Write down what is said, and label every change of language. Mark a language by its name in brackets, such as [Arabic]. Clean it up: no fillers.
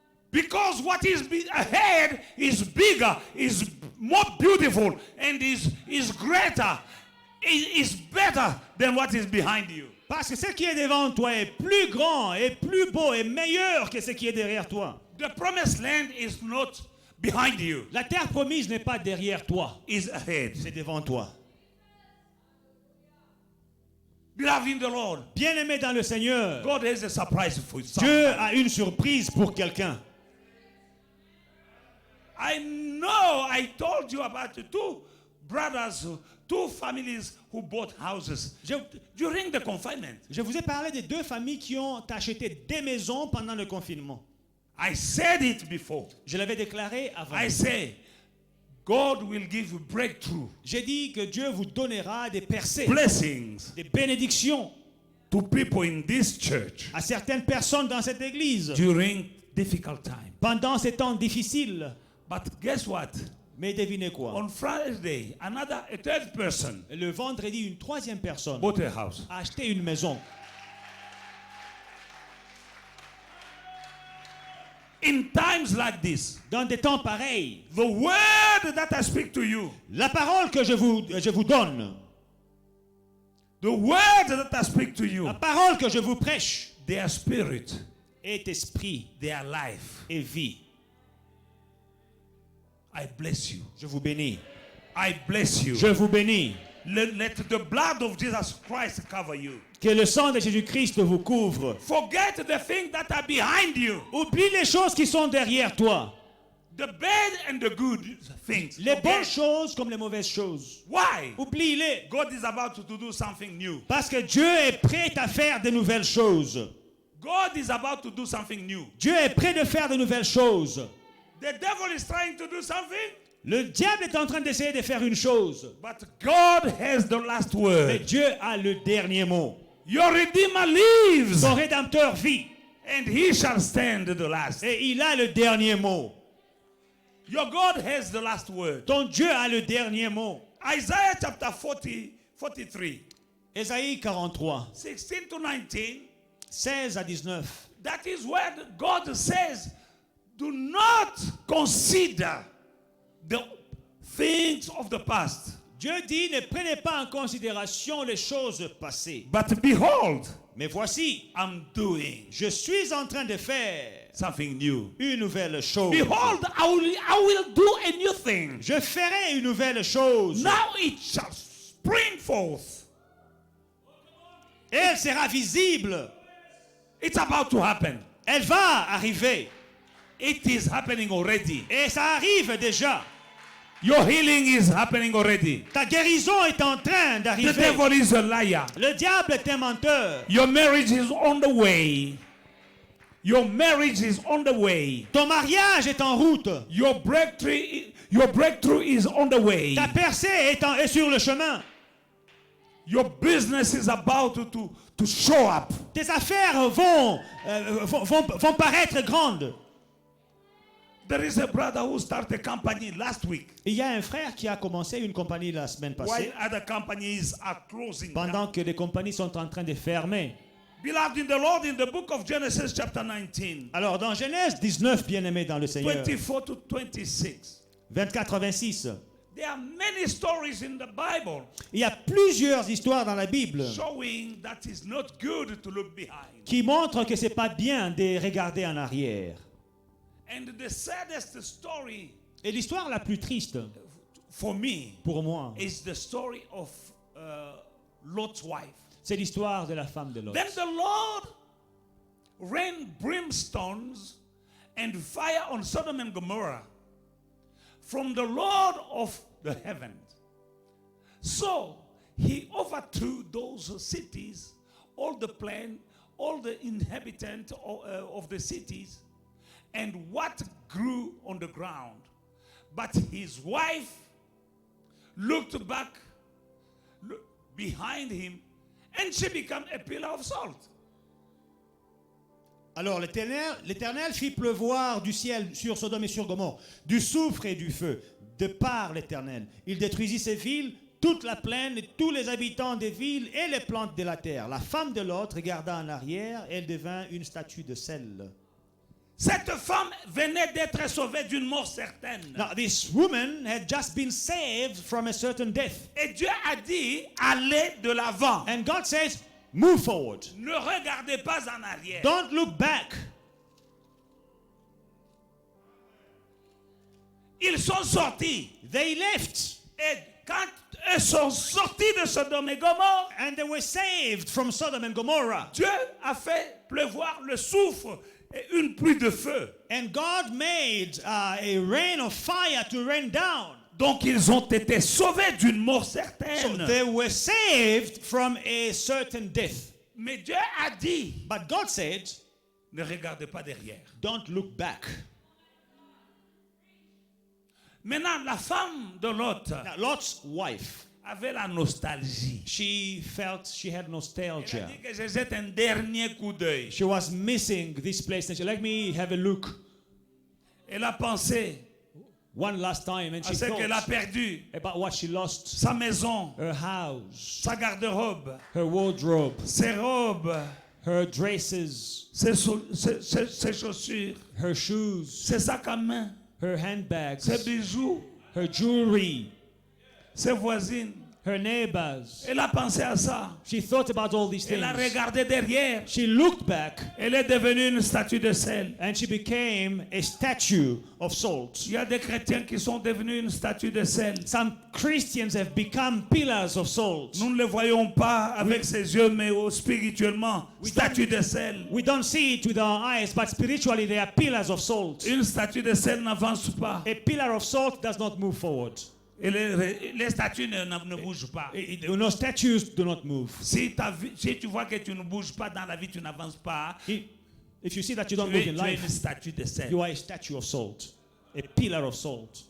[English] Because what is ahead is bigger, is more beautiful, and is greater, is better than what is behind you. [French] Parce que ce qui est devant toi est plus grand, et plus beau, et meilleur que ce qui est derrière toi. [English] The promised land is not behind you, [French] La terre promise n'est pas derrière toi, [English] is ahead. [French] c'est devant toi. [English] Beloved in the Lord, [French] Bien-aimé dans le Seigneur, [English] God has a surprise for you. [French] Dieu a une surprise pour quelqu'un. [English] I know I told you about the two brothers, two families who bought houses during the confinement. [French] Je vous ai parlé des deux familles qui ont acheté des maisons pendant le confinement. [English] I said it before. [French] Je l'avais déclaré avant. [English] I say, God will give you breakthrough, [French] J'ai dit que Dieu vous donnera des percées, [English] blessings [French] des bénédictions [English] to people in this church [French] à certaines personnes dans cette église [English] during difficult time. [French] pendant ces temps difficiles. [English] But guess what? [French] Mais devinez quoi? [English] On Friday, a third person [French] Le vendredi, une troisième personne [English] bought a house. [French] a acheté une maison. [English] In times like this, [French] Dans des temps pareils, [English] the word that I speak to you, [French] la parole que je vous donne, [English] the word that I speak to you, [French] la parole que je vous prêche [English] they are spirit, [French] est esprit [English] they are life. [French] et vie. [English] I bless you. [French] Je vous bénis. [English] I bless you. [French] Je vous bénis. [English] Let the blood of Jesus Christ cover you. [French] Que le sang de Jésus-Christ vous couvre. [English] Forget the things that are behind you. [French] Oublie les choses qui sont derrière toi. [English] The bad and the good things. [French] Les [English] Okay? [French] bonnes choses comme les mauvaises choses. [English] Why? [French] Oublie-les. [English] God is about to do something new. [French] Parce que Dieu est prêt à faire de nouvelles choses. [English] God is about to do something new. [French] Dieu est prêt de faire de nouvelles choses. [English] The devil is trying to do something, [French] Le diable est en train d'essayer de faire une chose. [English] but God has the last [French] Mais [English] word. [French] Dieu a le dernier mot. [English] Your Redeemer lives, [French] Son Rédempteur vit. [English] and he shall stand the last. [French] Et il a le dernier mot. [English] Your God has the last word. [French] Ton Dieu a le dernier mot. [English] Isaiah chapter 43, [French] Ésaïe 43, [English] 16 to 19, [French] 16 à 19. [English] that is where God says, do not consider the things of the past, [French] Dieu dit, ne prenez pas en considération les choses passées. [English] but behold, [French] Mais voici, [English] I'm doing [French] je suis en train de faire [English] something new. [French] une nouvelle chose. [English] Behold, I will do a new thing. [French] Je ferai une nouvelle chose. [English] Now it shall spring forth. [French] Et elle sera visible. [English] It's about to happen. [French] Elle va arriver. [English] It is happening already. [French] Et ça arrive déjà. [English] Your healing is happening already. [French] Ta guérison est en train [English] The [French] d'arriver. [English] devil is a liar. [French] Le diable est un menteur. [English] Your marriage is on the way. Your marriage is on the way. [French] Ton mariage est en route. [English] Your breakthrough is on the way. [French] Ta percée est sur le chemin. [English] Your business is about to show up. [French] Tes affaires vont paraître grandes. [English] There is a brother who started a company last week [French] Il y a un frère qui a commencé une compagnie la semaine [English] while [French] passée, [English] other companies are closing down. [French] pendant que les compagnies sont en train de fermer. [English] Beloved in the Lord, in the book of Genesis chapter 19, [French] Alors dans Genèse 19, bien-aimé dans le Seigneur, [English] 24 to 26, [French] 24-26, [English] there are many stories in the Bible [French] il y a plusieurs histoires dans la Bible [English] showing that it's not good to look behind. [French] qui montrent que c'est pas bien de regarder en arrière. [English] And the saddest story [French] Et l'histoire la plus triste [English] for me [French] pour moi, [English] is the story of Lot's wife. [French] c'est l'histoire de la femme de Lot. [English] Then the Lord rained brimstones and fire on Sodom and Gomorrah from the Lord of the heavens. So he overthrew those cities, all the plain, all the inhabitants of the cities, and what grew on the ground. But his wife looked back behind him, and she became a pillar of salt. [French] Alors l'Éternel fit pleuvoir du ciel sur Sodome et sur Gomorrhe du soufre et du feu, de par l'Éternel. Il détruisit ces villes, toute la plaine, et tous les habitants des villes et les plantes de la terre. La femme de Lot regarda en arrière, elle devint une statue de sel. Cette femme venait d'être sauvée d'une mort certaine. [English] Now this woman had just been saved from a certain death. [French] Et Dieu a dit, allez de l'avant. [English] And God says, move forward. [French] Ne regardez pas en arrière. [English] Don't look back. [French] Ils sont sortis. [English] They left. [French] Et quand ils sont sortis de Sodome et Gomorrhe, [English] And they were saved from Sodom and Gomorrah. [French] Dieu a fait pleuvoir le soufre et une pluie de feu. [English] And God made a rain of fire to rain down. [French] Donc ils ont été sauvés d'une mort [English] So [French] certaine. [English] they were saved from a certain death. [French] Mais Dieu a dit, [English] But God said, [French] ne regardez pas derrière. [English] don't look back. [French] Maintenant, la femme de Lot [English] Now, Lot's wife, [French] avait la nostalgie. [English] she had [French] Elle a [English] nostalgia. [French] dit que je jette un dernier coup d'œil. [English] She was missing this place. And she let me have a look [French] Elle a pensé [English] one last time. And [French] à [English] she [French] ce qu'elle a [English] thought [French] perdu. [English] about what she lost. [French] Sa maison, [English] Her house, [French] sa garde-robe, [English] her wardrobe, [French] ses robes, [English] her dresses, [French] ses chaussures, [English] her shoes, [French] ses sacs à main, [English] her handbags, [French] ses bijoux, [English] her jewelry, [French] ses voisines. [English] her neighbors. [French] Elle a pensé à ça. [English] She thought about all these [French] Elle a [English] things. [French] regardé derrière. [English] She looked back [French] Elle est devenue une statue de sel. [English] and she became a statue of salt. [French] Il y a des chrétiens qui sont devenus une statue de sel. [English] Some Christians have become pillars of salt. [French] Nous ne le voyons pas avec ses yeux, mais spirituellement, statue de sel. [English] We don't see it with our eyes, but spiritually they are pillars of salt. [French] Une statue de sel n'avance pas. [English] A pillar of salt does not move forward. [French] Et les statues ne bougent pas. [English] No, statues do not move. [French] Si tu vois que tu ne bouges pas dans la vie, tu n'avances pas, [English] If you see that you don't [French] tu [English] move [French] es [English] in [French] une [English] life, [French] statue de sel. [English] you are a statue of salt, a pillar of salt.